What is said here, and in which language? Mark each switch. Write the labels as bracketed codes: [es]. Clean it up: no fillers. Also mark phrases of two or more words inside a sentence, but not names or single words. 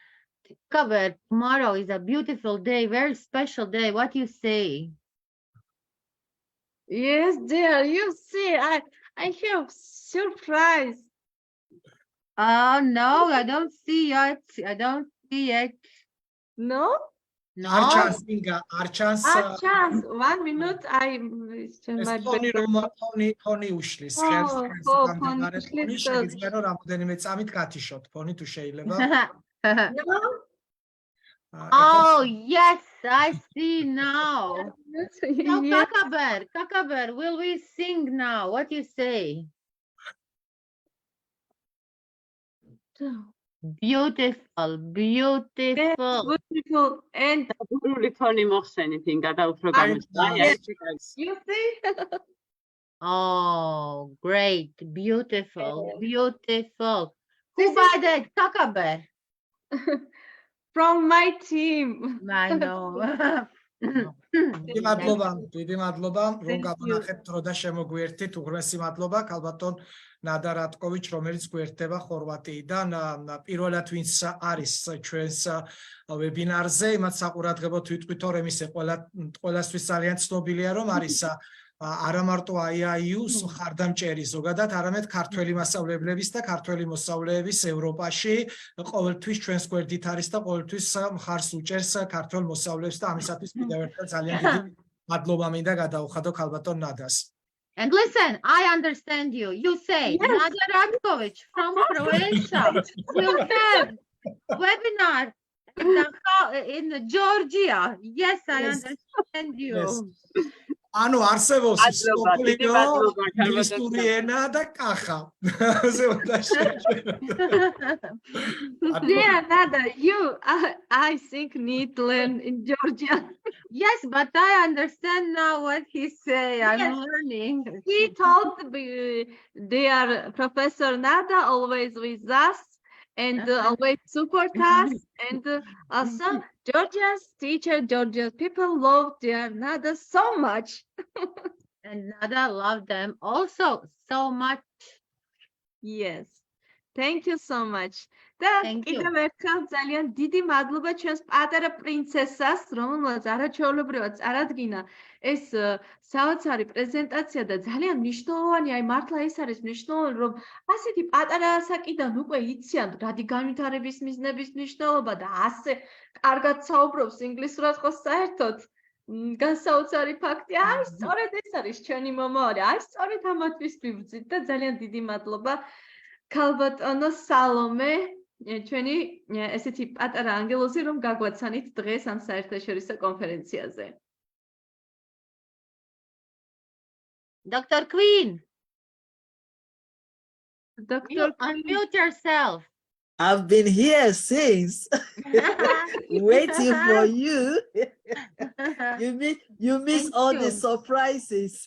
[en] So Cover, tomorrow is a beautiful day, very special day. What you say? Yes, dear. You see, I have surprise. Oh no, I don't see it. I don't see it. No? No. [ka] არ ჩანს ინგა, არ ჩანს [en] Chance. 1 minute. I [ka] ეს [en] my [ka] ფონი [en] better. [ka] რომ ფონი უშლის ხელს [en] Oh, [ka] ხელს [en] oh, [ka] გამდაბარე [en] phone [ka] ფონი უშლის, შეგიძლია რომ რამოდენიმე წამით გათიშოთ ფონი თუ შეიძლება [en] No? Oh yes, I see now. Now, Yes. Kakaber, will we sing now? What you say? Beautiful, beautiful. Beautiful and [ka] დაბურული ფონი მოხსენით ინგა და უფრო გამოსვლა. [en] you see? Oh, great, beautiful, beautiful. Who buy that, Kakaber? From my team. I know. [ka] დიდი მადლობა რომ გამონახეთ დრო და შემოგვიერთით უღრმესი მადლობა ქალბატონ ნადა რატკოვიჩ რომელიც გვერდება ხორვატიიდან პირველად ვინც არის ჩვენს ვებინარზე იმათ საყურადღებოდ ვიტყვით რომ ისე ყველასთვის ძალიან ცნობილია რომ არის არა მარტო IIU-ს მხარდამჭერი ზოგადად, არამედ ქართველი მასწავლებლების და ქართველი მოსწავლეების ევროპაში ყოველთვის ჩვენს გვერდით არის და ყოველთვის მხარს უჭერს ქართველ მოსწავლეებს და ამისათვის კიდევ ერთხელ ძალიან დიდი მადლობა მინდა გადაუხადო ქალბატონ ნადას. [en] And listen, I understand you. You say Nada Ratkovic from Croatia will have webinar in Georgia. Yes, I understand you. [ka] ანუ არსებობს სოფლიო ინგლისური ენა და კახა. [en] Yeah, Nada, I think need to learn in Georgia. Yes, but I understand now what he say. I'm learning. He told their Professor Nada always with us and always support us. And also Georgia's teacher, Georgia's people love their Nada so much. And Nada loved them also so much. Yes. Thank you so much. [ka] და კიდევ ერთხელ ძალიან დიდი მადლობა ჩვენს პატარა პრინცესას, რომელმაც არაჩვეულებრივად წარადგინა ეს საოცარი პრეზენტაცია და ძალიან მნიშვნელოვანი, აი მართლა ეს არის მნიშვნელოვანი, რომ ასეთი პატარა ასაკიდან უკვე იციან რადი განვითარების მიზნების მნიშვნელობა და ასე კარგად საუბრობს ინგლისურად ხო საერთოდ განსაოცარი ფაქტია, აი სწორედ ეს არის ჩვენი მომავალი, აი სწორედ ამათთვის ვიბრძით და ძალიან დიდი მადლობა ქალბატონო სალომე ჩვენი ესეთი პატარა ანგელოზი რომ გაგვაცანით დღეს ამ საერთაშორისო კონფერენციაზე. [en] Dr. Queen. Dr. Unmute yourself. I've been here since waiting for you. You miss all the surprises.